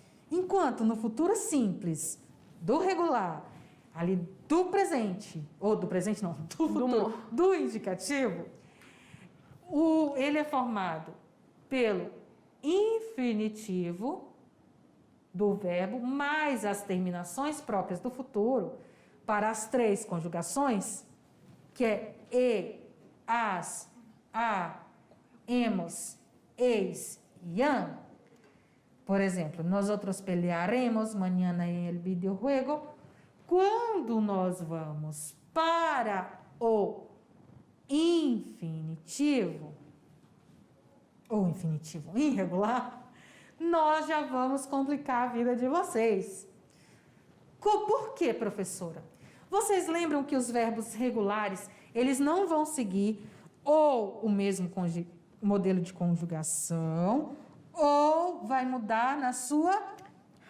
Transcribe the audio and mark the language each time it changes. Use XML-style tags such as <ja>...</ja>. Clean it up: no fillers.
<pt>Enquanto no futuro simples do regular, ali do presente, ou do presente não, do futuro, do indicativo, ele é formado pelo infinitivo do verbo mais as terminações próprias do futuro para as 3 conjugações, que é e, as, a, hemos, eis e an. Por exemplo,</pt> <es>nosotros pelearemos mañana en el videojuego.</es> <pt>Quando nós vamos para o infinitivo, ou infinitivo irregular, nós já vamos complicar a vida de vocês. Por quê, professora? Vocês lembram que os verbos regulares, eles não vão seguir ou o mesmo modelo de conjugação, ou vai mudar na sua raiz.</pt>